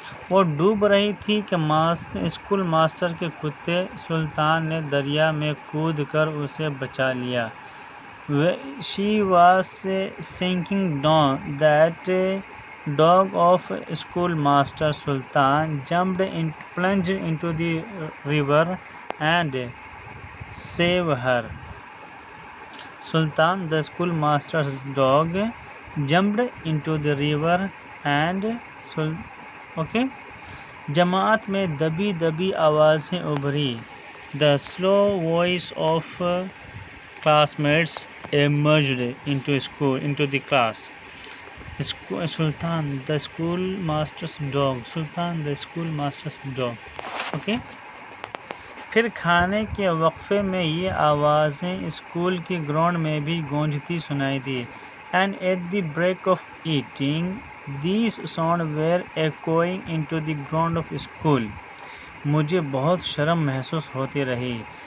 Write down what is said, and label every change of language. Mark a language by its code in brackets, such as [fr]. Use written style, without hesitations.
[ur] وہ ڈوب رہی تھی کہ اسکول ماسٹر کے کتے سلطان نے دریا میں کود کر اسے بچا لیا. [en] She was sinking down. That dog of schoolmaster Sultan plunged into the river and saved her. Sultan, the schoolmaster's dog, jumped into the river and okay. [ur] جماعت میں دبی دبی آوازیں ابھری. [en] The slow voice of classmates emerged into the class. Sultan, the schoolmaster's dog. Sultan, the schoolmaster's dog. Okay. [ur] پھر کھانے کے وقفے میں یہ آوازیں اسکول کی گراؤنڈ میں بھی گونجتی سنائی دی. [en] And at the break of eating, these sounds were echoing into the ground of school. [ur] مجھے بہت شرم محسوس ہوتی رہی.